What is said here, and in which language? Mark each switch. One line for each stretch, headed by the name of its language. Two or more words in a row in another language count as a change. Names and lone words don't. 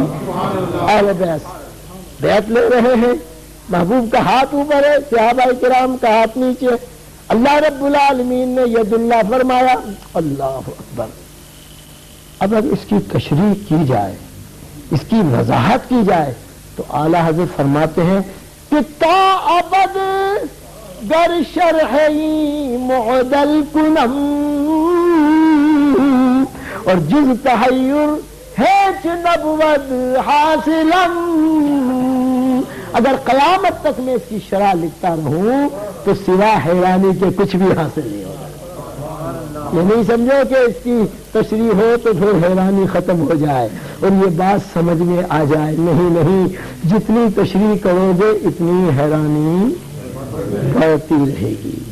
Urdu: اہل بیعت لے رہے ہیں، محبوب کا ہاتھ اوپر ہے، صحابہ کرام کا ہاتھ نیچے، اللہ رب العالمین نے
Arabic: ید اللہ
Urdu: فرمایا۔ اللہ اکبر۔ اب اس کی تشریح کی جائے، اس کی وضاحت کی جائے تو اعلیٰ حضرت فرماتے ہیں کہ
Persian: تا ابد گر شرحی معدل کنم
Urdu: اور
Persian: جز تحیر ہیچ نبود حاصلم،
Urdu: اگر قیامت تک میں اس کی شرح لکھتا رہوں تو سوا حیرانی کے کچھ بھی حاصل نہیں ہوگا۔ یہ نہیں سمجھو کہ اس کی تشریح ہو تو پھر حیرانی ختم ہو جائے اور یہ بات سمجھ میں آ جائے، نہیں نہیں، جتنی تشریح کرو گے اتنی حیرانی بڑھتی رہے گی۔